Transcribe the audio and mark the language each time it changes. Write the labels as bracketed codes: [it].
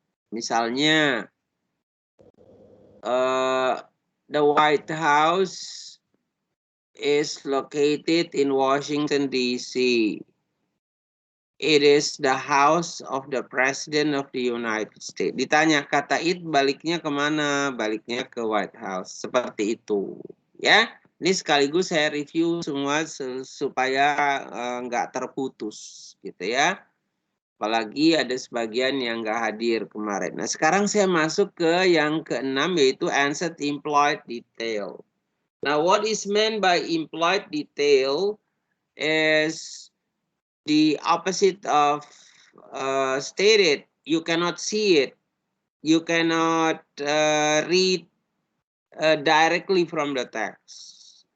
[id] Misalnya, [en] the White House is located in Washington, D.C. It is the house of the President of the United States. [id] Ditanya kata it baliknya kemana? Baliknya ke White House. Seperti itu. Ya, ini sekaligus saya review semua supaya nggak terputus, gitu ya. Apalagi ada sebagian yang nggak hadir kemarin. Nah, sekarang saya masuk ke yang ke-6 yaitu [en] answer implied detail. Now, what is meant by implied detail is the opposite of stated. You cannot see it. You cannot read directly from the text.